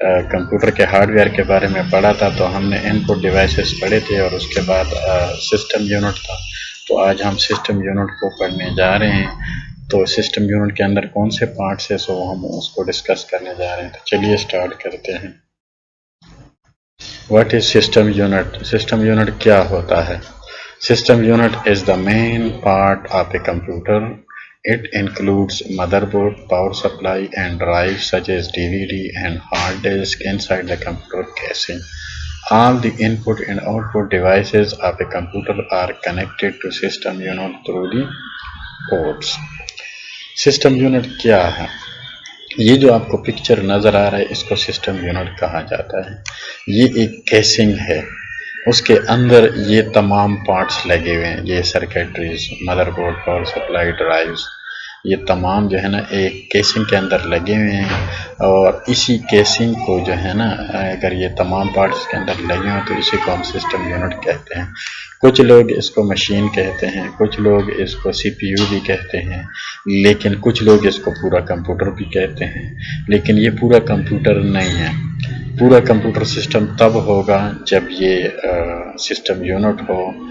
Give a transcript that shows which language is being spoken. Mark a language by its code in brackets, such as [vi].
[ur] Computer کے hard where کے بارے میں پڑھا تھا، تو ہم نے ان پٹ ڈیوائسز پڑھے تھے اور اس کے بعد سسٹم یونٹ تھا۔ تو آج ہم سسٹم یونٹ کو پڑھنے جا رہے ہیں۔ تو سسٹم یونٹ کے اندر کون سے پارٹس ہیں، سو ہم اس کو ڈسکس کرنے جا رہے ہیں۔ تو چلیے اسٹارٹ کرتے ہیں۔ [en] What is system unit? System unit کیا ہوتا ہے؟ System unit is the main part of a computer. It includes motherboard, power supply and drives such as DVD and hard disk inside the computer casing. All the input and output devices of a computer are connected to system unit through the ports. [ur] System unit کیا ہے؟ یہ جو آپ کو picture نظر آ رہا ہے اس کو سسٹم یونٹ کہا جاتا ہے۔ یہ ایک کیسنگ ہے، اس کے اندر یہ تمام پارٹس لگے ہوئے ہیں، یہ سرکٹریز، mother board, power supply, drives, یہ تمام جو ہے نا ایک کیسنگ کے اندر لگے ہوئے ہیں۔ اور اسی کیسنگ کو جو ہے نا اگر یہ تمام پارٹس کے اندر لگے ہوں تو اسی کو ہم سسٹم یونٹ کہتے ہیں۔ کچھ لوگ اس کو مشین کہتے ہیں، کچھ لوگ اس کو سی پی یو بھی کہتے ہیں، لیکن کچھ لوگ اس کو پورا کمپیوٹر بھی کہتے ہیں، لیکن یہ پورا کمپیوٹر نہیں ہے۔ پورا کمپیوٹر سسٹم تب ہوگا جب یہ سسٹم یونٹ ہو،